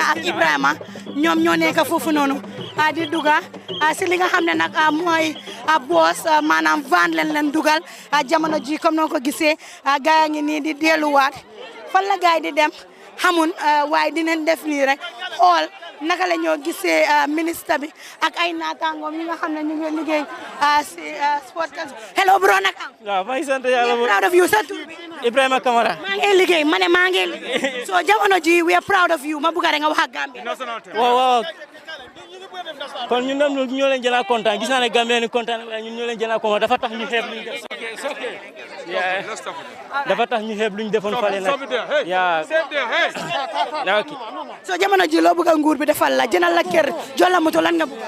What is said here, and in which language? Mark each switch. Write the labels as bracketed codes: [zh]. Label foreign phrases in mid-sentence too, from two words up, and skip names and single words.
[wo] ak Ibrahima ñoom ñoo nekk foofu noonu di duga si li nga xam ne nag mooy boos maanaam van leen dugal jamono ji comme noo ko gisee gaa ngi nii di delluwaat fan la gaay di dem xamun waaye dinañ def nii rek xool naka la ñoo gisee ministre bi ak ay naataangoom ñi nga xam ne ñu ngi liggéey si sport kan [en] hello bro [wo] naka waaw maa ngi sant yàlla [en] proud of you [wo] sa tur bi Ibrahima Camara maa ngi liggéey ma ne maa ngi liggéey so jamono ji [en] we are proud of you [wo] ma bëgg rek nga wax ak Gambia waaw kon ñun ñoom ñoo leen jëlaat kontaan gis naa ne Gambien ni kontaan waaye ñun ñoo leen jëlaat kontaan dafa tax ñu xeeb luñ def dafa tax ñu xeeb luñ defoon fale nag yaa ok so jamono ji loo bëgg nguur bi defal la jënal la kër jox la moto lan nga bëgg